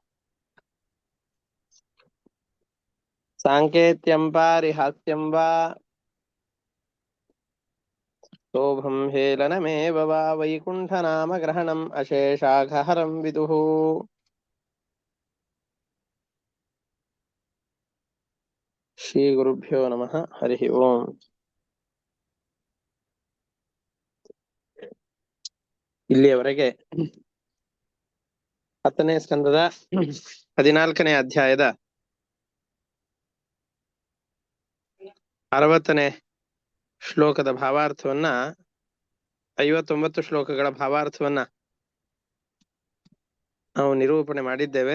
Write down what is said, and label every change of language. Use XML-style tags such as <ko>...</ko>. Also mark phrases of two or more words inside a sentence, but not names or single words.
<sa>साङ्केत्यं पारिहास्यं वा शोभं हेलनमेव वा वैकुण्ठनामग्रहणम् अशेषाघहरं विदुः ಶ್ರೀಗುರುಭ್ಯೋ ನಮಃ ಹರಿ ಓಂ.</sa> <kn>ಇಲ್ಲಿಯವರೆಗೆ 10ನೇ ಸ್ಕಂದದ 14ನೇ ಅಧ್ಯಾಯದ 60ನೇ ಶ್ಲೋಕದ ಭಾವಾರ್ಥವನ್ನ 59 ಶ್ಲೋಕಗಳ ಭಾವಾರ್ಥವನ್ನ ನಾವು ನಿರೂಪಣೆ ಮಾಡಿದ್ದೇವೆ.</kn>